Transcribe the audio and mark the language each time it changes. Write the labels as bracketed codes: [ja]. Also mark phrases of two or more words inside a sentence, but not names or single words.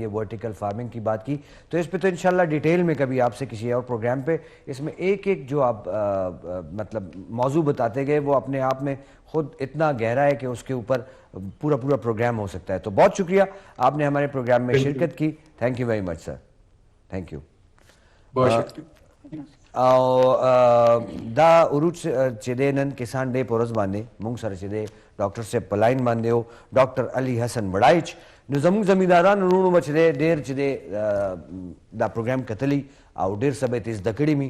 [en] vertical farming [ur] کی بات کی تو اس پہ تو انشاءاللہ ڈیٹیل میں کبھی آپ سے کسی اور پروگرام پہ اس میں ایک جو آپ مطلب موضوع بتاتے گئے وہ اپنے آپ میں خود اتنا گہرا ہے کہ اس کے اوپر پورا پروگرام ہو سکتا ہے. تو بہت شکریہ آپ نے ہمارے پروگرام میں شرکت کی. [en] Thank you very much sir. Thank you. [ur] بہت شکریہ. [ps] او دا عروج چې دی نن کسان ډے په ورځ باندې مونږ سره چې دی ډاکټر صاحب په لاین باندې و ډاکټر علي حسن بډایچ. نو زموږ زمینداران وروڼو به چې دی ډېر چې دی دا پروګرام کتلی او ډېر څه به یې ترې زده کړي مي.